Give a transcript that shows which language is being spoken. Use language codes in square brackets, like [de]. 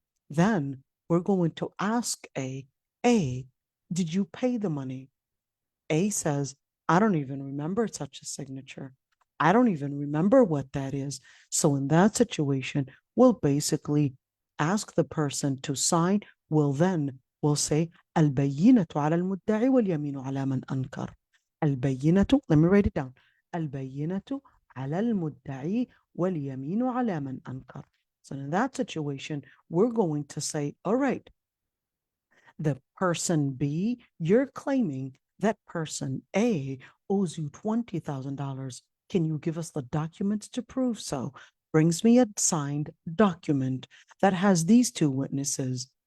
[en] Then we're going to ask A, did you pay the money? A says, I don't even remember such a signature. I don't even remember what that is. So in that situation, we'll basically ask the person to sign. We'll say, [ar] البينة على المدعي واليمين على من أنكر. [en] البينة, let me write it down. [ar] البينة على المدعي واليمين على من أنكر. [en] So in that situation, we're going to say, all right, the person B, you're claiming that person A owes you $20,000. Can you give us the documents to prove so? Brings me a signed document that has these 2 witnesses.